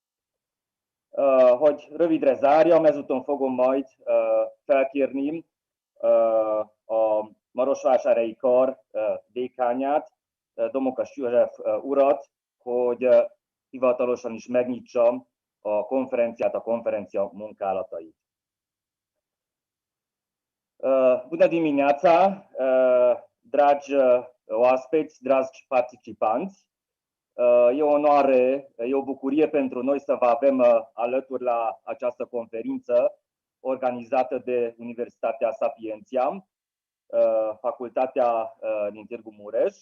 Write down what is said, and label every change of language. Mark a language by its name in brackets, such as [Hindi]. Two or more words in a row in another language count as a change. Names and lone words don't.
[Hungarian] Hogy rövidre zárjam, ezúton fogom majd felkérni a Marosvásárhelyi Kar dékánját, Domokos József urat, hogy hivatalosan is megnyitsa a konferenciát, a konferencia munkálatait. [Romanian] Bună dimineața, dragi oaspeți, dragi participanți. E o onoare, e o bucurie pentru noi să vă avem alături la această conferință organizată de Universitatea Sapientia, Facultatea din Târgu Mureș.